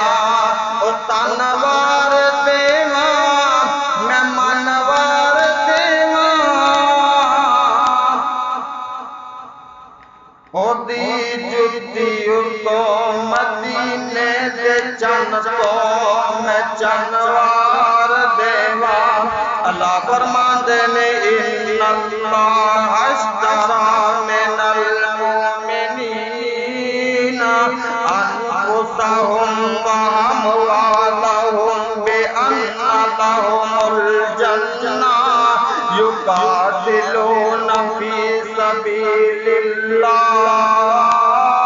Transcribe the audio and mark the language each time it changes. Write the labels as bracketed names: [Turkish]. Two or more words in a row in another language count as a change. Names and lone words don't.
[Punjabi] ਓ ਤਨਵਾਰ ਦੇਵਾ ਮੈਂ ਮਨਵਾਰ ਦੇਵਾ, ਓਦੀ ਜੁੱਤੀ ਤੋ ਮਦੀਨੇ ਦੇ ਚੰਨ ਤੋ ਮੈਂ ਚੰਨਵਾਰ ਦੇਵਾ। ਅੱਲਾਹ ਫ਼ਰਮਾਂਦੇ ਨੇ [Arabic] إن الله اشترى من المؤمنين أنفسهم وأموالهم بأن لهم الجنة يقاتلون في سبيل الله